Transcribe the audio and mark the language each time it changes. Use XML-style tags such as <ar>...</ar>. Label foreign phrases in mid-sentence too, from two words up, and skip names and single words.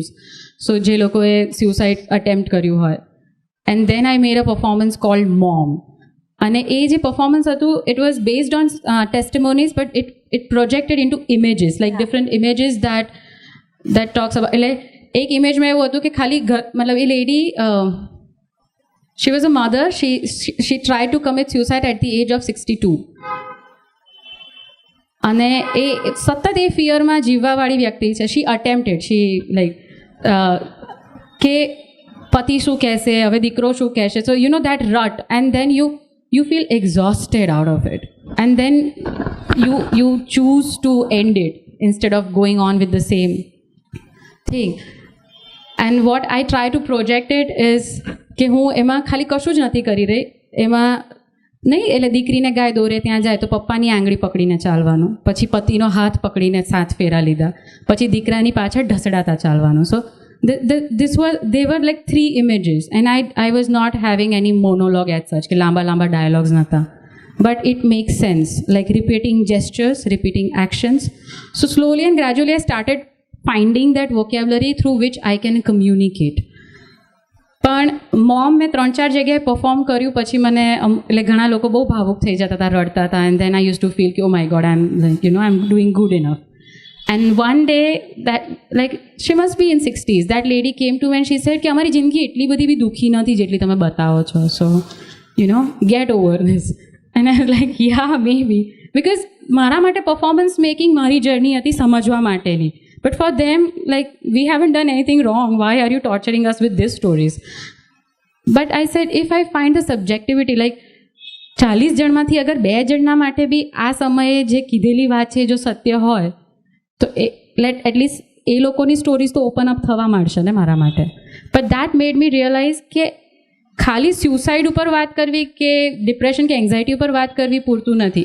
<gu>So જે લોકો એ</gu> <en>suicide attempt</en> <gu>કર્યું હોય,</gu> <en>and then I made a performance called Mom, and</en> <gu>એ જે performance હતું,</gu> <en>it was based on testimonies, but it projected into images, like different images that talks about.</en> <gu>એટલે એક ઇમેજમાં એવું હતું કે ખાલી મતલબ એ લેડી,</gu> <en>she was a mother, she tried to commit suicide at the age of 62,</en> <gu>અને એ સતત એ ફિયરમાં જીવવાવાળી વ્યક્તિ છે.</gu> <en>she attempted, she like</en> <gu>કે પતિ શું કહેશે, હવે દીકરો શું કહેશે,</gu> <en>so you know that rut, and then you feel exhausted out of it, and then you choose to end it instead of going on with the same thing. And what I try to project it is</en> <gu>કે હું એમાં ખાલી કશું જ નથી કરી રહી. એમાં નહીં, એટલે દીકરીને ગાય દોરે ત્યાં જાય તો પપ્પાની આંગળી પકડીને ચાલવાનું, પછી પતિનો હાથ પકડીને 7 ફેરા લીધા, પછી દીકરાની પાછળ ઢસડાતા ચાલવાનું.</gu> <en>સો they were like 3 images, and I was not having any monologue as such,</en> <gu>કે લાંબા લાંબા dialogues નહોતા,</gu> <en>but it makes sense, like repeating gestures, repeating actions. So slowly and gradually I started finding that vocabulary through which I can communicate.</en> <gu>પણ મોમ મેં 3-4 જગ્યાએ પરફોર્મ કર્યું, પછી મને એટલે ઘણા લોકો બહુ ભાવુક થઈ જતા હતા, રડતા હતા,</gu> <en>And then I use to feel</en> <gu>કે</gu> <en>Oh my God, I am doing good enough. And one day that like she must be in 60s, that lady came to and she said</en> <gu>કે અમારી જિંદગી એટલી બધી બી દુઃખી નથી જેટલી તમે બતાવો છો,</gu> <en>So you know get over this. And I was like ya maybe, because</en> <gu>મારા માટે</gu> <en>performance making</en> <gu>મારી જર્ની હતી સમજવા માટેની.</gu> <en>But for them, like, we haven't done anything wrong. Why are you torturing us with these stories? But I said, if I find the subjectivity, like,</en> <gu>40 જણમાંથી અગર 2 જણના માટે બી આ સમયે જે કીધેલી વાત છે જો સત્ય હોય, તો એટલીસ્ટ એ લોકોની સ્ટોરીઝ તો</gu> <en>open up</en> <gu>થવા માંડશે ને મારા માટે.</gu> <en>But that made me realise</en> <gu>કે ખાલી સ્યુસાઇડ ઉપર વાત કરવી કે ડિપ્રેશન કે એન્ઝાયટી ઉપર વાત કરવી પૂરતું નથી.</gu>